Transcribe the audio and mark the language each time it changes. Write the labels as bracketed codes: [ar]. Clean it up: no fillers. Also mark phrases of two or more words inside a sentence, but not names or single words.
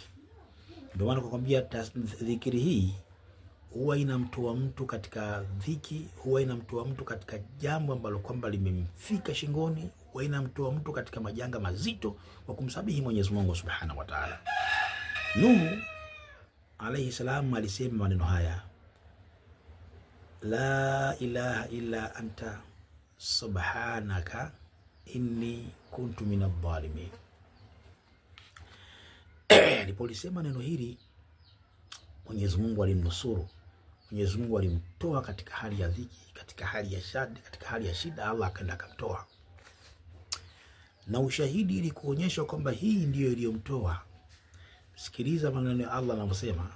[sw] Ndio maana kukwambia dhikiri hii huwa inamtoa mtu katika dhiki, huwa inamtoa mtu katika jambo ambalo kwamba limemfika shingoni, huwa inamtoa mtu katika majanga mazito wa kumsabihi Mwenyezi Mungu [ar] سبحانه وتعالى. [sw] Nuhu [ar] عليه السلام [sw] alisema maneno haya: [ar] لا إله إلا أنت سبحانك إني كنت من الظالمين. [sw] Alipolisema neno hili, Mwenyezi Mungu alimnusuru. Mwenyezi Mungu alimtoa katika hali ya dhiki, katika hali ya shida, katika hali ya shida. Allah akaenda akamtoa. Na ushahidi ili kuonyesha kwamba hii ndiyo iliyomtoa, sikiliza maneno ya Allah anavyosema.